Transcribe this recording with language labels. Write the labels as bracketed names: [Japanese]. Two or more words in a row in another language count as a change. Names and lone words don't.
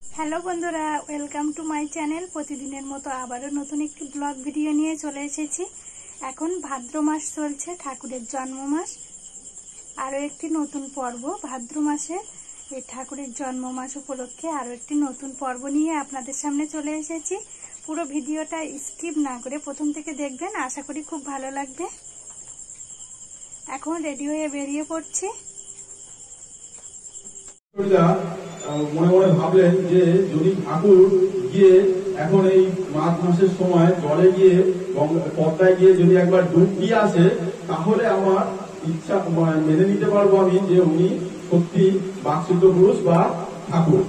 [Bangla] হেলো বন্ধুরা [English] welcome to my channel [Bangla] প্রতিদিনের মতো আবারো নতুন এক [English] vlog video [Bangla] নিয়ে চলে এসেছি। এখন ভাদ্র মাস চলছে, ঠাকুরের জন্ম মাস। আরো একটি নতুন পর্ব ভাদ্র মাসে ঠাকুরের জন্ম মাস উপলক্ষে আরো একটি নতুন পর্ব নিয়ে আপনাদের সামনে চলে এসেছি। পুরো ভিডিওটা স্কিপ না করে প্রথম থেকে দেখবেন, আশা করি খুব ভালো লাগবে। এখন রেডি হয়ে বেরিয়ে পড়ছি। মনে মনে ভাবলেন যে যদি ঠাকুর গিয়ে এখন এই মাঘ মাসের সময় জলে গিয়ে পদ্মায় গিয়ে যদি একবার ডুব দিয়ে আসে তাহলে আমার ইচ্ছা মেনে নিতে পারবো আমি যে উনি সত্যি বাকসিদ্ধ পুরুষ বা ঠাকুর।